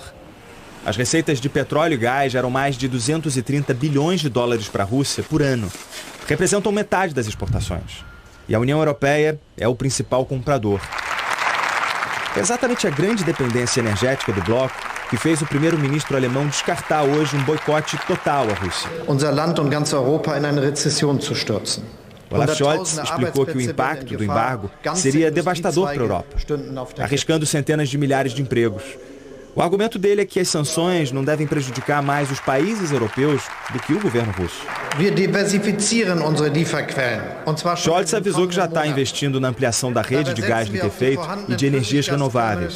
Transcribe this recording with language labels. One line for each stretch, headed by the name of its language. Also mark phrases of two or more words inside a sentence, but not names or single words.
Portuguese: As receitas de petróleo e gás eram mais de 230 bilhões de dólares para a Rússia por ano. Representam metade das exportações. E a União Europeia é o principal comprador. É exatamente a grande dependência energética do bloco que fez o primeiro-ministro alemão descartar hoje um boicote total à Rússia.
German: Unser Land und ganz Europa in eine Rezession zu stürzen.
Portuguese: Olaf Scholz explicou que o impacto do embargo seria devastador para a Europa, arriscando centenas de milhares de empregos. O argumento dele é que as sanções não devem prejudicar mais os países europeus do que o governo russo. Scholz avisou que já está investindo na ampliação da rede de gás liquefeito e de energias renováveis.